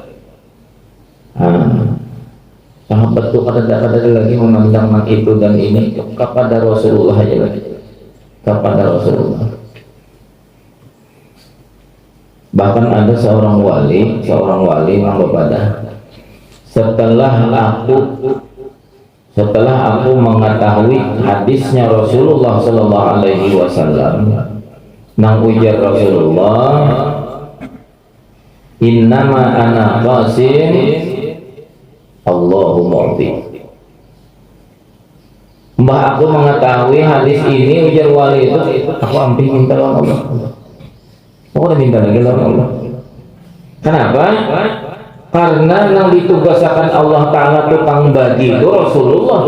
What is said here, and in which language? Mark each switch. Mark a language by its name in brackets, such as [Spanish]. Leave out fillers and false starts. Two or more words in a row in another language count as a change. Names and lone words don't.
[Banjar] Sahabat tuh kadang-kadang lagi memandang itu dan ini kepada Rasulullah aja lagi, kepada Rasulullah. Bahkan ada seorang wali Mang Bapadah, setelah aku mengetahui hadisnya Rasulullah [Arabic] صلى الله عليه وسلم, [Banjar] nang ujar Rasulullah, [Arabic] إنما أنا قاسم الله معطي. [Banjar] Mbah aku mengetahui hadis ini, ujar wali itu, aku hampir minta lawan Allah. Aku udah minta lagi lawan Allah. Kenapa? Karena yang ditugaskan Allah Ta'ala tukang bagi itu Rasulullah.